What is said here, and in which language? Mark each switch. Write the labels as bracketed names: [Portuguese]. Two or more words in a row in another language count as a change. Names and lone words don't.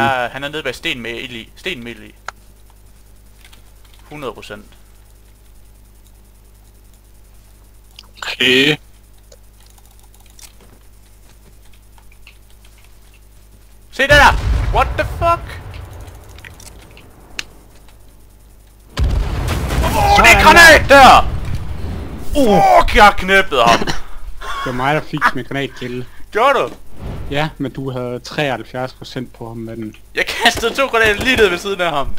[Danish] Han er nede bag sten med ild i. Sten med ild i. 100%. Okay. Se det der! [English] What the fuck? [Danish] Det er granat der! Fuck, jeg knæppede ham! Det var mig der fik med granatkilde. Gjorde du? Ja, men du havde 73% på ham med den. Jeg kastede 2 granater lige ned ved siden af ham.